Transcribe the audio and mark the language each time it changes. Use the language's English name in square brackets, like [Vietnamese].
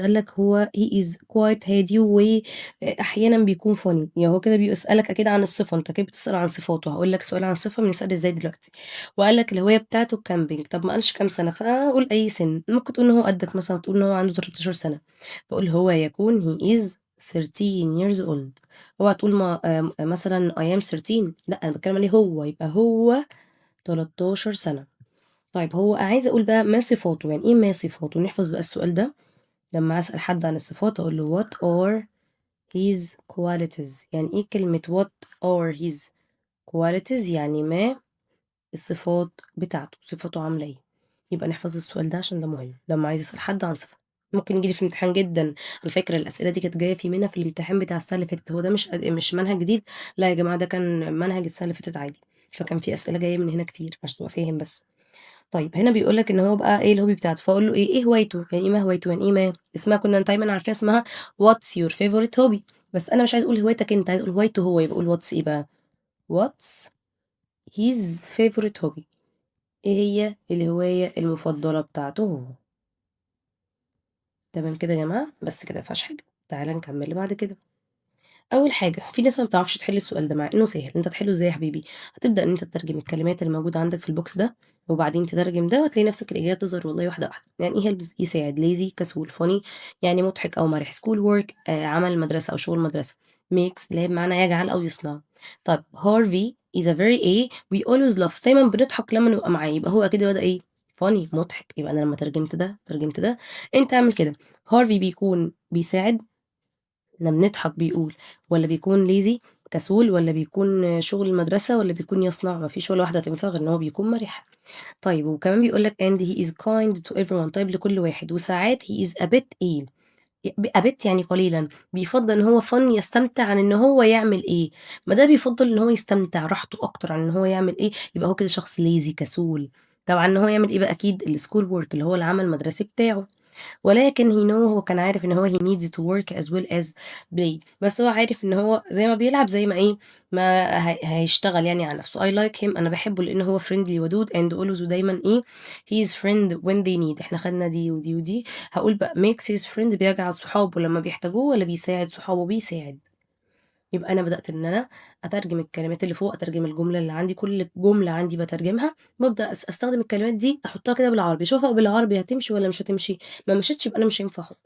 [Arabic] قال لك هو [English] he is quite [Arabic] هادي وأحيانا بيكون funny. يعني هو كده بيسألك أكيد عن الصفة، أنت كده بتسأل عن صفاته. هقول لك سؤال عن صفة بنسأل إزاي دلوقتي. وقال لك الهواية بتاعته كامبينج. طب ما قالش كام سنة، فأقول أي سن. ممكن تقول إن هو قدك مثلا، تقول إن هو عنده 13 سنة. بقول هو يكون [English] he is 13 years old. [Arabic] اوعى تقول ما مثلا I am 13، لا أنا بتكلم عليه هو، يبقى هو 13 سنة. طيب هو عايزة أقول بقى ما صفاته. يعني إيه ما صفاته؟ نحفظ بقى السؤال ده. لما أسأل حد عن الصفات أقول له [English] what are his qualities. [Arabic] يعني إيه كلمة [English] what are his qualities؟ [Arabic] يعني ما الصفات بتاعته، صفاته عاملة إيه. يبقى نحفظ السؤال ده عشان ده مهم لما عايز أسأل حد عن صفة. ممكن يجيلي في الامتحان جدا. على فكرة الأسئلة دي كانت جاية في منها في الامتحان بتاع السنة اللي فاتت. هو ده مش منهج جديد، لا يا جماعة، ده كان منهج السنة اللي فاتت عادي. فكان في أسئلة جاية من هنا كتير عشان تبقى فاهم بس. طيب هنا بيقول لك ان هو بقى ايه الهوبي بتاعته. فاقول له ايه هوايته. يعني ايه ما هوايته؟ يعني ايه ما اسمها كنا دايما عارفين اسمها [English] what's your favorite hobby. [Arabic] بس انا مش عايز اقول هوايتك انت، عايز اقول هوايته هو. يبقى اقول [English] what's ايه بقى؟ what's his favorite hobby. [Arabic] ايه هي الهواية المفضلة بتاعته هو. تمام كده يا جماعة، بس كده مفيهاش حاجة. تعالى نكمل اللي بعد كده. اول حاجه، في ناس ما بتعرفش تحل السؤال ده مع انه سهل. انت تحله ازاي يا حبيبي؟ هتبدا ان انت تترجم الكلمات اللي موجوده عندك في البوكس ده، وبعدين تترجم ده، وتلاقي نفسك الاجابه تظهر والله واحده واحده. يعني ايه هيلب؟ يساعد. ليزي كسول. فوني يعني مضحك او مرح. سكول ورك عمل مدرسه او شغل مدرسه. ميكس اللي هي بمعنى يجعل او يصنع. طب هارفي is a very a [English] we always laugh، [Arabic] دايما بنضحك لما نبقى معاه. يبقى هو اكيد ده ايه؟ فاني، مضحك. يبقى انا لما ترجمت ده انت اعمل كده. هارفي بيكون بيساعد، احنا بنضحك بيقول، ولا بيكون ليزي كسول، ولا بيكون شغل المدرسة، ولا بيكون يصنع. ما فيش ولا واحدة تنفع غير ان هو بيكون مرح. طيب وكمان بيقول لك [English] and he is kind to everyone، [Arabic] طيب لكل واحد. [English] وساعات he is a bit ايه؟ a bit [Arabic] يعني قليلا. بيفضل ان هو فن، يستمتع عن ان هو يعمل ايه. ما ده بيفضل ان هو يستمتع راحته اكتر عن ان هو يعمل ايه. يبقى هو كده شخص ليزي كسول. طبعا ان هو يعمل ايه بقى؟ اكيد السكول ورك اللي هو العمل المدرسي بتاعه. ولكن هو كان عارف ان هو [English] he needs to work as well as play. [Arabic] بس هو عارف ان هو زي ما بيلعب زي ما ايه، ما هيشتغل يعني على نفسه. [English] I like him، [Arabic] انا بحبه لان هو [English] friendly ودود and always، ودايما ايه he is friend when they need. [Arabic] احنا خدنا دي ودي ودي. هقول بقى [English] makes his friend [Arabic] بيجعل صحابه لما بيحتاجوه، ولا بيساعد صحابه؟ بيساعد. يبقى انا بدات ان انا اترجم الكلمات اللي فوق، اترجم الجمله اللي عندي. كل جمله عندي بترجمها، ببدا استخدم الكلمات دي احطها كده بالعربي. شوفها بالعربي هتمشي ولا مش هتمشي. ما مشيتش يبقى انا مش هينفع احط.